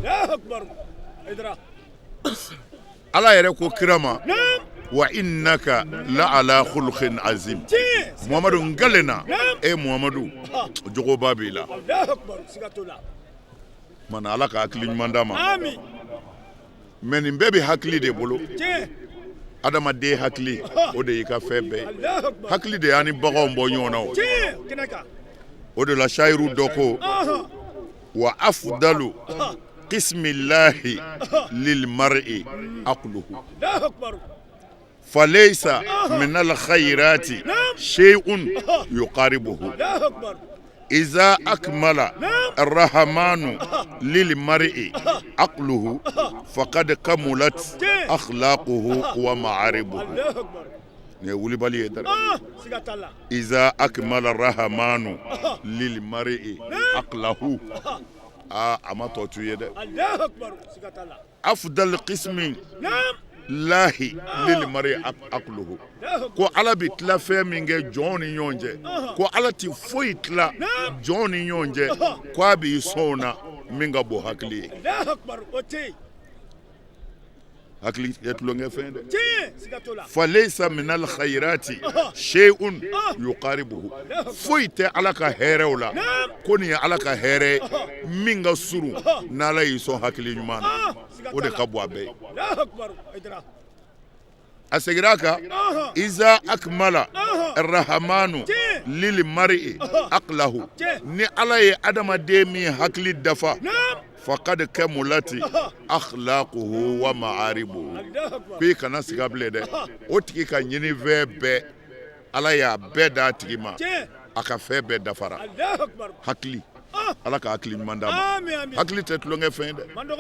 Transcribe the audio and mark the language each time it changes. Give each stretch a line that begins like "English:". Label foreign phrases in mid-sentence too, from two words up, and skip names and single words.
Bambara: ala yɛrɛ ko kira ma
Arabic: وإنك لعلى خلق عظيم
Bambara: Muhamadu ngalena Muhamadu jogoba b'i la mana ala ka hakili ɲuman d'a ma mɛ nin bɛɛ bɛ hakili de bolo adamaden hakili o de y'i ka fɛn bɛɛ ye hakili de y'an ni baganw bɔ ɲɔgɔn na o de la shayiru dɔ ko
Arabic: وأفضل قسم الله للمرء عقله فليس من الخيرات شيء يقاربه إذا أكمل الرحمن للمرء عقله فقد كملت أخلاقه ومعاربه نقول بالي إذا أكمل الرحمن للمرء عقله أما توتي أفضل قسم الله للمرء عقله
Bambara: ko ala bi tila fɛn min kɛ jɔn ni ɲɔgɔn cɛ ko ala ti foyi tila jɔn ni ɲɔgɔn cɛ ko a b'i sɔn na min ka bon hakili ye hakili ye tulonkɛ fɛn dɛ
Arabic: فليس من الخيرات شيء يقاربه
Bambara: foyi tɛ ala ka hɛrɛw la ko nin ye ala ka hɛrɛ min ka surun n'ala y'i sɔn hakili ɲuman na o de ka bon a bɛɛ ye a seginna a kan
Arabic: إذا أكمل الرحمن للمرء عقله
Bambara: ni ala ye adamaden min hakili dafa
Arabic: فقد كملت أخلاقه ومآربه
Bambara: bi kana siga bilen dɛ o tigi ka ɲini fɛn bɛɛ ala y'a bɛɛ d'a tigi ma a ka fɛn bɛɛ dafara hakili ala ka hakili ɲuman d'a ma hakili tɛ tulonkɛ fɛn dɛ